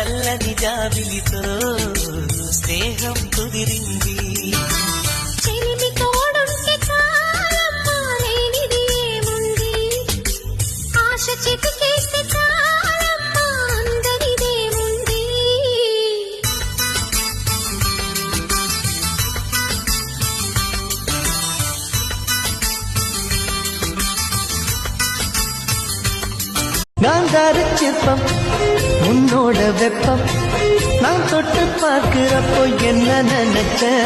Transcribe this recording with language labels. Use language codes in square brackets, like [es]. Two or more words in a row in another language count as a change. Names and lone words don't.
[te] చల్లని జాబిలితో స్నేహం కుదిరింది. చెలిమి తోడుంటే చాలమ్మా లేనిది ఏముంది, ఆశ చితికేస్తే చాలమ్మా అందరిదేముంది. [ta] காந்தார சிற்பம் உன்னோட வெப்பம் நான் தொட்டு பார்க்கிறப்போ என்ன நினைச்ச,